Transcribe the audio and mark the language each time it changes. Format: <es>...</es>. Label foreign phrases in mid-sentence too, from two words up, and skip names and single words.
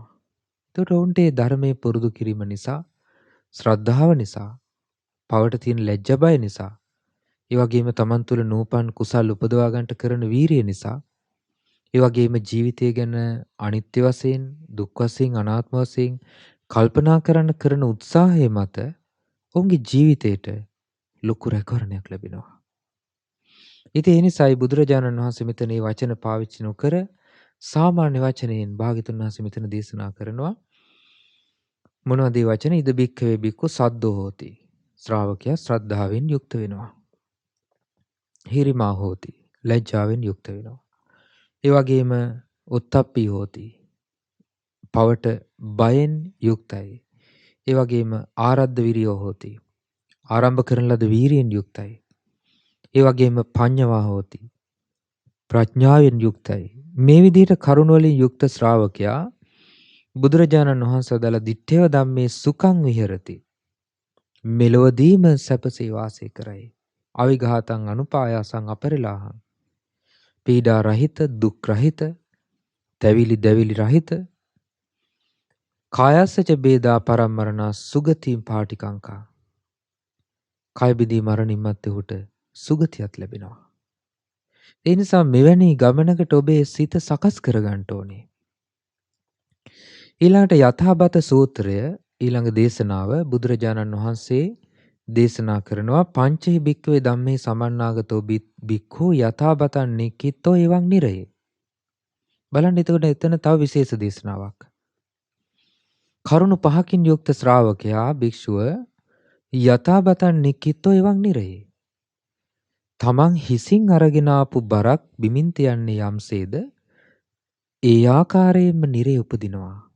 <si>එතකොට ඔවුන්ට මේ ධර්මයේ පුරුදු කිරීම නිසා, ශ්‍රද්ධාව නිසා, පවට තියෙන ලැජ්ජ බය නිසා, ඒ වගේම Taman තුල නූපන් කුසල් උපදවා ගන්නට කරන වීරිය නිසා, ඒ වගේම ජීවිතය ගැන අනිත්‍ය වශයෙන්, දුක් වශයෙන්, අනාත්ම වශයෙන් කල්පනා කරන්න කරන උත්සාහය මත ඔවුන්ගේ ජීවිතයට ලොකු රැකවරණයක් ලැබෙනවා. ඉතින් ඒ නිසායි බුදුරජාණන් වහන්සේ මෙතන මේ වචන පාවිච්චි නොකර සාමාන්‍ය වචනයෙන් භාග්‍යතුන් වහන්සේ මෙතන දේශනා කරනවා. මොනවද මේ වචන?</si> <pi>ඉද බික්ඛවේ බික්ඛු සද්දෝ හෝති.</pi> <si>ශ්‍රාවකයා ශ්‍රද්ධාවෙන් යුක්ත වෙනවා.</si> <pi>හිරිමා හෝති.</pi> <si>ලැජ්ජාවෙන් යුක්ත වෙනවා. ඒ වගේම</si> <pi>උත්තප්පී හෝති.</pi> <si>පවට බයෙන් යුක්තයි. ඒ වගේම</si> <pi>ආරද්ධ විරියෝ හෝති.</pi> <si>ආරම්භ කරන ලද වීරියෙන් යුක්තයි. ඒ වගේම</si> <pi>පඤ්ඤවා හෝති.</pi> <si>ප්‍රඥාවෙන් යුක්තයි. මේ විදිහට කරුණ වලින් යුක්ත ශ්‍රාවකයා බුදුරජාණන් වහන්සේ</si> <pi>දල දිත්තේව ධම්මේ සුඛං විහෙරති.</pi> <si>මෙලොවදීම සැපසේ වාසය කරයි.</si> <pi>අවිඝාතං අනුපායාසං අපරිලාහං.</pi> <si>පීඩා රහිත, දුක් රහිත, තැවිලි දැවිලි රහිත,</si> <pi>කායස්සච බේදා පරම්මරණා සුගතින් පාටිකංකා.</pi> <si>කය බිඳී මරණින් මත්තේ ඔහුට සුගතියක් ලැබෙනවා. ඒ නිසා මෙවැනි ගමනකට ඔබේ සිත සකස් කරගන්න ඕනේ. ඊළඟට යථාබත සූත්‍රය ඊළඟ දේශනාව බුදුරජාණන් වහන්සේ දේශනා කරනවා</si> <pi>පංචහි භික්ඛවේ ධම්මේ සමන්නාගතෝ භික්ඛු යථාබතං නික්ඛිතෝ එවං නිරේ.</pi> <si>බලන්න එතකොට එතන තව විශේෂ දේශනාවක්. කරුණු පහකින් යුක්ත ශ්‍රාවකයා භික්ෂුව</si> <pi>යථාබතං නික්ඛිතෝ එවං නිරේ.</pi> <si>තමන් හිසින් අරගෙන ආපු බරක් බිමින් තියන්නේ යම්සේද ඒ ආකාරයෙන්ම නිරේ උපදිනවා.</si>